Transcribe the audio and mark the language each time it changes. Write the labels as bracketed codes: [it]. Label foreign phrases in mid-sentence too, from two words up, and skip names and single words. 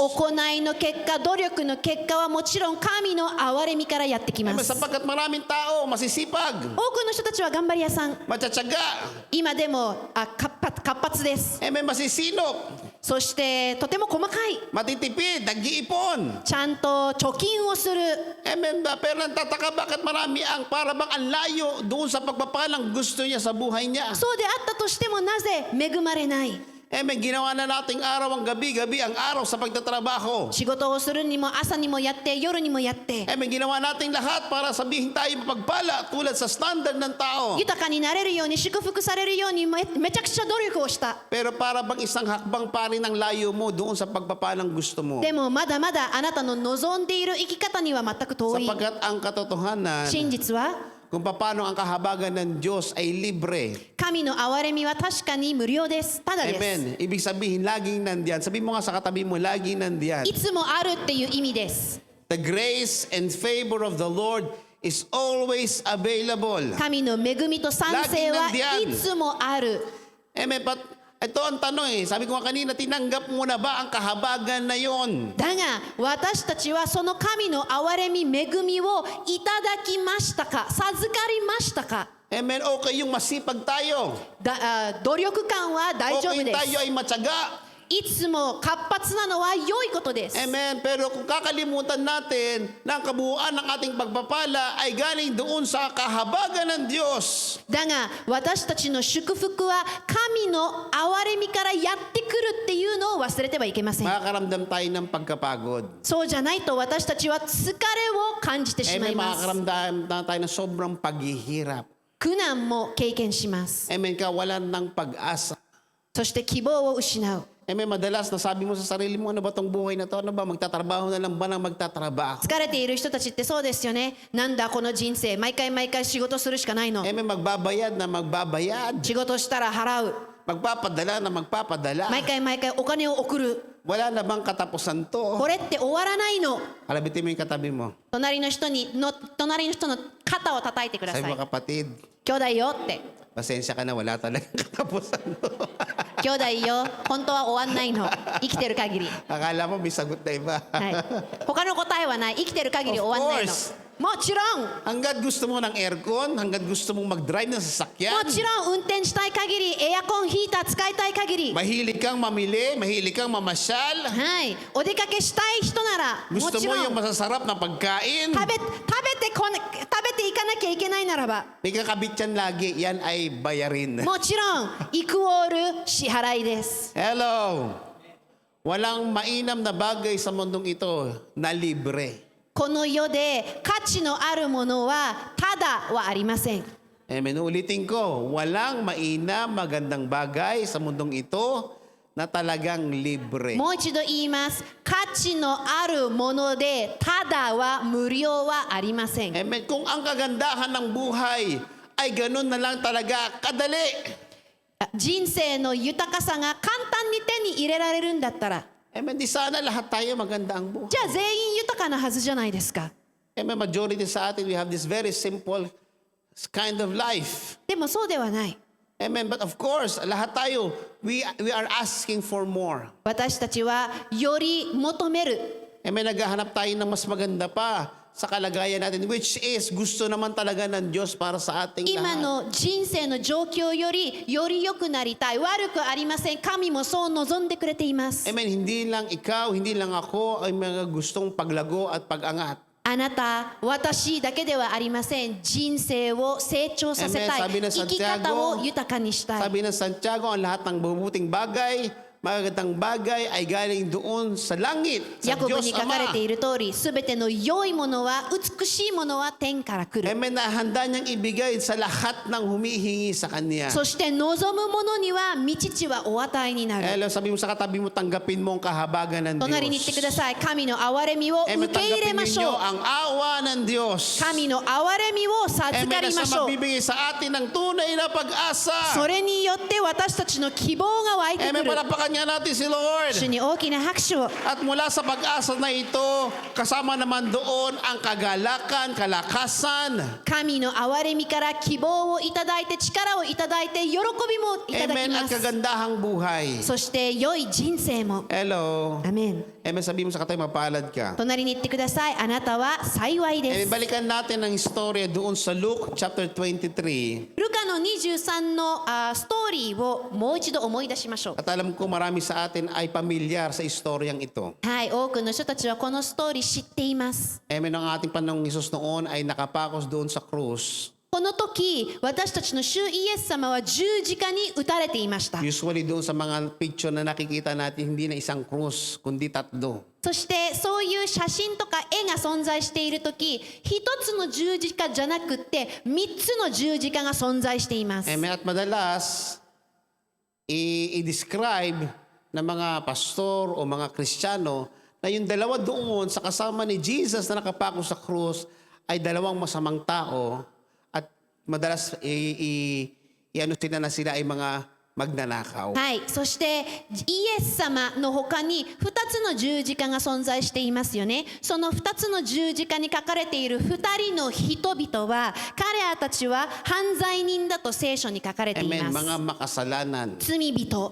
[ja] 行いの結果、努力の結果はもちろん神の憐れみからやってきま [tl] Amen. [ja] す。多 [tl] Sapagkat maraming tao masisipag, [ja] くの人たちは頑張り屋さん、 [tl] matsatsaga, [ja] 今でも活発です。 [tl] Amen. Masisinop, [ja] そしてとても細かい、 [tl] matitipid, nag-iipon. [ja] ちゃんと貯金をする。 [tl] Amen ba? Pero nagtataka bakit marami ang para bang ang layo doon sa pagpapalang gusto niya sa buhay niya. [ja] そうであったとしてもなぜ恵まれない？ [tl] Amen. Ginawa na nating araw ang gabi ang araw sa pagtatrabaho. [ja] 仕事をするにも朝にもやって夜にもやって [tl] Amen. Ginawa nating lahat para sabihin tayo mapagpala tulad sa standard ng tao. [ja] 豊かになれるように祝福されるようにめちゃくちゃ努力をした。 [tl] Pero para bang isang hakbang pa rin ang layo mo doon sa pagpapalang gusto mo. [ja] でもまだまだあなたの望んでいる生き方には全く遠い。 [tl] Sapagkat ang katotohanan [ja] 真実は [tl] kung paano ang kahabagan ng Diyos ay libre. [ja] 神の憐れみは確かに無料です。ただです。 [tl] Amen. Ibig sabihin, laging nandiyan. Sabi mo nga sa katabi mo, laging nandiyan. [ja] いつもあるっていう意味です。 [en] The grace and favor of the Lord is always available. [ja] 神の恵みと賛成は [tl] Laging nandiyan. [ja] いつもある。 [tl] Amen. But ito ang tanong Sabi ko nga kanina, tinanggap mo na ba ang kahabagan na yon? [ja] だが私たちはその神の憐れみ恵みをいただきましたか、授かりましたか。 [tl] Amen. Okay yung masipag tayo. [ja] 努力感は大丈夫 [tl] Okay [ja] で [tl] tayo [ja] す。 [tl] ay matyaga. [ja] いつも活発なのは良いことです。 [tl] Amen. Pero kung kakalimutan natin na ang kabuuan ng ating pagpapala ay galing doon sa kahabagan ng Diyos. [ja] だが私たちの祝福は神の憐れみからやってくるっていうのを忘れてはいけません。 [tl] Makakaramdam tayo ng pagkapagod. [ja] そうじゃないと私たちは疲れを感じてしまい [tl] Amen. [ja] ます。 [tl] Makakaramdam na tayo ng sobrang paghihirap. [ja] 苦難も経験します。 [tl] Amen. Kawalan ng pag-asa. [ja] そして希望を失う。 [tl] Amen. Madalas nasabi mo sa sarili mo, ano ba tong buhay na to? Ano ba? Magtatrabaho na lang ba ng magtatrabaho? [ja] 疲れている人たちってそうですよね。なんだこの人生、毎回毎回仕事するしかないの。 [tl] Amen. Magbabayad na magbabayad. [ja] 仕事したら払う。 [tl] Magpapadala na magpapadala. [ja] 毎回毎回お金を送る。 [tl] Wala na bang katapusan [ja] こ [tl] to? [ja] れって終わらないの。 [tl] Kalabitin mo yung katabi mo. [ja] 隣の人の肩を叩いてくださ [tl] Sabi [ja] い [tl] mo, kapatid, [ja] 兄弟よって [tl] pasensya ka na, wala talagang katapusan to. [ja] 兄弟よ本当は終わんないの生きてる限り [tl] Akala mo may sagot na iba. [ja] はい他の答えはない生きてる限り終わんないの [en] Of course. [ja] もちろん [tl] Hanggat gusto mo ng aircon, hanggat gusto mong mag-drive ng [ja] も [tl] sasakyan, [ja] ちろん運転したい限りエアコンヒーター使いたい限り [tl] mahilig kang mamili, mahilig kang mamasyal, [ja] はいお出かけしたい人ならも [tl] gusto [ja] ち [tl] mo [ja] ろん [tl] yung masasarap na pagkain, [ja] 食べていかなきゃいけないならば [tl] may kakabit yan lagi, yan ay bayarin. [ja] もちろんイクオール支払いです [tl] Hello! Walang mainam na bagay sa mundong ito na libre. [ja] この世で価値のあるものはただはありません [tl] Amen. Ulitin ko, walang mainam, magandang bagay sa mundong ito na talagang libre. [ja] もう一度言います価値のあるものでただは無料はありません [tl] Amen. Kung ang kagandahan ng buhay ay ganun na lang talaga kadali. [ja] 人生の豊かさが簡単に手に入れられるんだったら [tl] Amen. Di sana lahat tayo maganda ang buhay. [ja] じゃあ全員豊かなはずじゃないですか [tl] Amen. Majority sa atin, [en] we have this very simple kind of life. [ja] でもそうではない [tl] Amen. [en] But of course, [tl] lahat tayo, [en] we are asking for more. [ja] 私たちはより求める [tl] Amen. Naghahanap tayo ng mas maganda pa sa kalagayan natin, [en] which is [tl] gusto naman talaga ng Diyos para sa ating [ja] 今 [tl] lahat. [ja] の人生の状況よりより良くなりたい悪くありません神もそう望んでくれています [tl] Amen. Hindi lang ikaw, hindi lang ako ay mga gustong paglago at pag-angat. [ja] あなた、私だけではありません。人生を成長させた [tl] Amen. [ja] い。生き方を豊かにしたい。 [tl] Sabi ng Santiago, ang lahat ng mabubuting bagay, magagandang bagay ay galing doon sa langit, sa [ja] ヤコブ [tl] Diyos [ja] に書かれ [tl] Ama. [ja] ている通り、すべての良いものは、美しいものは天から来る。 [tl] Amen. Nahanda niyang ibigay sa lahat ng humihingi sa Kanya. [ja] そして望むものには、御父はお与えになる。 [tl] Hello, sabi mo sa katabi mo, tanggapin mo ang kahabagan ng [ja] 隣に言ってくだ [tl] Diyos. [ja] さい。神の憐れみを [tl] Amen. [ja] 受け入れ [tl] Tanggapin [ja] まし [tl] ninyo [ja] ょう。 [tl] ang awa ng Diyos. [ja] 神の憐れみを授か [tl] Amen. [ja] り [tl] Na [ja] まし [tl] siya [ja] ょう。 [tl] magbibigay sa atin ng tunay na pag-asa. [ja] それによって私たちの希望が湧いてく [tl] Amen. [ja] る。 [tl] Palakpakan Palakpakan nga natin si Lord. [ja] 主に大きな拍手を。 [tl] At mula sa pag-asa na ito, kasama naman doon ang kagalakan, kalakasan. [ja] 神の憐れみから希望をいただいて、力をいただいて、喜びもいただき [tl] Amen. [ja] ま [tl] At [ja] す。 [tl] kagandahang buhay. [ja] そして良い人生も。 [tl] Hello. [ja] アメン。 [tl] Amen. Sabihin mo sa katayo, mapalad ka. [ja] 隣に言ってください。あなたは幸いで [tl] Amen. [ja] す。 [tl] Balikan natin ang istorya doon sa Luke chapter 23. [ja] ルカの23のストーリーをもう一度思い出しましょう。 [tl] At alam ko marami sa atin ay pamilyar sa istoryang ito. [ja] はい、多くの人たちはこのストーリー知っています。 [tl] Amen. Ang ating Panginoong Hesus noon ay nakapakos doon sa krus. [ja] この時、私たちの主イエス様は十字架に打たれていました。 [tl] Usually doon sa mga picture na nakikita natin, hindi na isang krus, kundi tatlo. [ja] そしてそういう写真とか絵が存在している時、一つの十字架じゃなくって三つの十字架が存在しています。 [tl] Amen. At madalas, i-describe ng mga pastor o mga Kristiyano na yung dalawa doon sa kasama ni Jesus na nakapako sa krus ay dalawang masamang tao at madalas i-ano sila na sila ay mga magnanakaw. [ja] はい、そしてイエス様の他に2つの十字架が存在していますよね。その2つの十字架に書かれている2人の人々は、彼らたちは犯罪人だと聖書に書かれてい [tl] Amen. [ja] ます。 [tl] Mga makasalanan. [ja] 罪人。